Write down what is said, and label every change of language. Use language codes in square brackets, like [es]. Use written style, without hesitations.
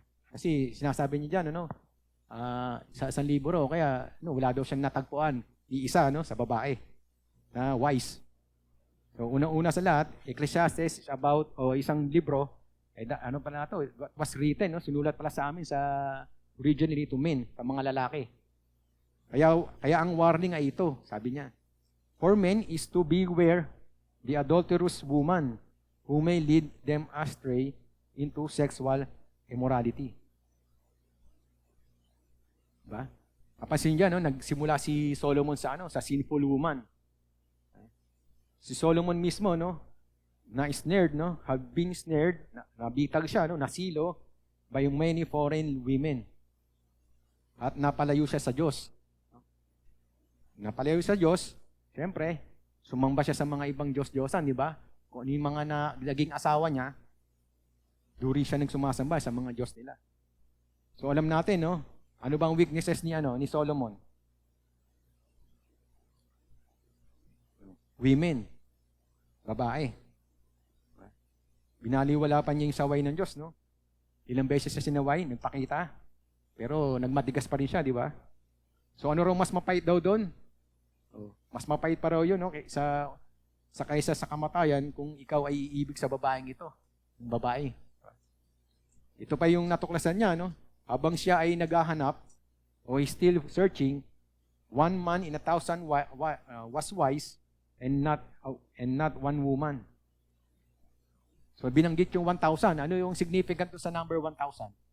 [tl] Kasi sinasabi niya diyan sa 1,000 kaya wala daw siyang natagpuan iisa sa babae na wise. So una-una sa lahat, [en] Ecclesiastes is about [tl] isang libro [en] what was written, [tl] sinulat pala sa amin [en] originally to men, [tl] sa mga lalaki. Kaya ang warning ay ito, sabi niya. [en] For men is to beware the adulterous woman who may lead them astray into sexual immorality. [tl] Diba? Kapansin niya, nagsimula si Solomon sa sinful woman. Si Solomon mismo, na-snared, [en] have been snared, [tl] nabitag siya, nasilo [en] by many foreign women. [tl] At napalayo siya sa Diyos. Napalayo sa Diyos, siyempre, sumamba siya sa mga ibang Diyos-Diyosan, di ba? Kung ano yung mga naging asawa niya, duri siya nagsumasamba sa mga Diyos nila. So alam natin, ano bang weaknesses ni Solomon? Women, babae. Binaliwala pa niya yung saway ng Diyos, Ilang beses siya sinaway, nagpakita, pero nagmatigas pa rin siya, di ba? So ano raw mas mapait daw doon? Mas mapait pa raw yun, sa kaysa sa kamatayan kung ikaw ay iibig sa babaeng ito, yung babae. Ito pa yung natuklasan niya, habang siya ay naghahanap, [en] he's still searching, one man in 1,000 was wise, and not one woman. [tl] So binanggit yung 1,000. Ano yung significant sa number 1,000?